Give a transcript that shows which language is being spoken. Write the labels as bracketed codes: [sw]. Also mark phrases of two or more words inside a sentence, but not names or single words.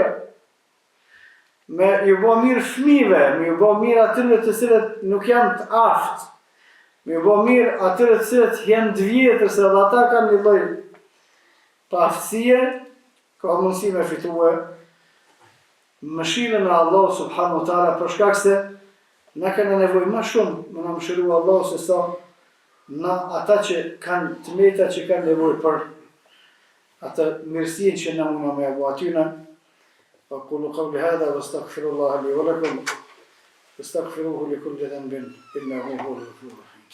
[sq] Me ju bo mirë fëmive, me ju bo mirë atyre të cilët nuk janë të aftë, me ju bo mirë atyre të cilët janë të vjetër, se dhe ata kanë një lloj të aftësie, ka mundësi me fitue mëshirën e Allah [ar] سبحانه وتعالى, [sq] për shkak se na kanë nevojë më shumë me na mëshiru Allah se sa na ata që kanë të meta që kanë nevojë për atë mirësinë që na mundë me avu atyna. [ar] أقول قولي هذا واستغفر الله لي ولكم واستغفروه لكل ذنب إنه هو الغفور الرحيم.